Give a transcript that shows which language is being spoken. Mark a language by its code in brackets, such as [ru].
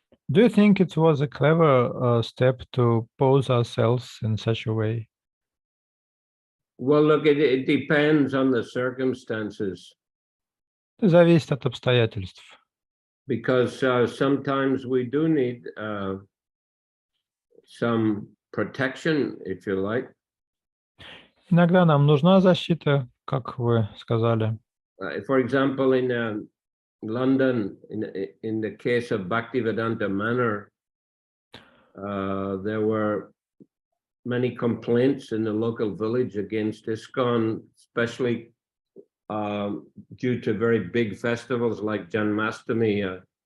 [en] Do you think it was a clever step to pose ourselves in such a way? Well, look, it depends on the circumstances. [ru] Зависит от обстоятельств. [en] Because sometimes we do need some protection, if you like. [ru] Иногда нам нужна защита, как вы сказали. [en] For example, in London, in the case of Bhaktivedanta Manor, there were many complaints in the local village against ISKCON, especially due to very big festivals like Janmashtami.